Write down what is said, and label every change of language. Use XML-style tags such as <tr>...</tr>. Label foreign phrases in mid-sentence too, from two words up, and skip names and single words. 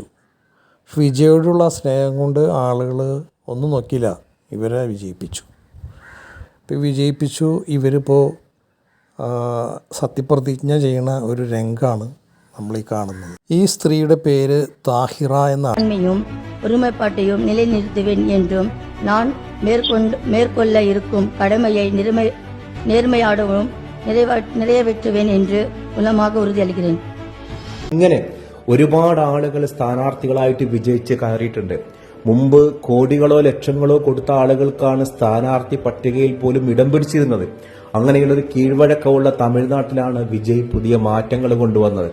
<ml>വിജയോടുള്ള സ്നേഹം കൊണ്ട് ആളുകൾ ഒന്നും നോക്കിയില്ല, ഇവരെ വിജയിപ്പിച്ചു. ഇപ്പോൾ വിജയിപ്പിച്ചു. ഇവരിപ്പോൾ സത്യപ്രതിജ്ഞ ചെയ്യുന്ന ഒരു രംഗമാണ് നമ്മളീ കാണുന്നത്. ഈ സ്ത്രീയുടെ പേര് താഹിറ എന്നാണ്.</ml> <ta>ஒருமைப்பாட்டையும் நிலைநிறுத்துவேன் என்றும் நான் மேற்கொள்ள இருக்கும் கடமையை நேர்மையாடவும் நிறைவேற்றுவேன் என்று உளமாக உறுதியளிக்கிறேன்.</ta> <ml>ഇങ്ങനെ ഒരുപാട് ആളുകൾ സ്ഥാനാർത്ഥികളായിട്ട് വിജയിച്ച് കയറിയിട്ടുണ്ട്. മുമ്പ് കോടികളോ ലക്ഷങ്ങളോ കൊടുത്ത ആളുകൾക്കാണ് സ്ഥാനാർത്ഥി പട്ടികയിൽ പോലും ഇടം പിടിച്ചിരുന്നത്. അങ്ങനെയുള്ളൊരു കീഴ്വഴക്കമുള്ള തമിഴ്നാട്ടിലാണ് വിജയ് പുതിയ മാറ്റങ്ങൾ കൊണ്ടുവന്നത്.</ml>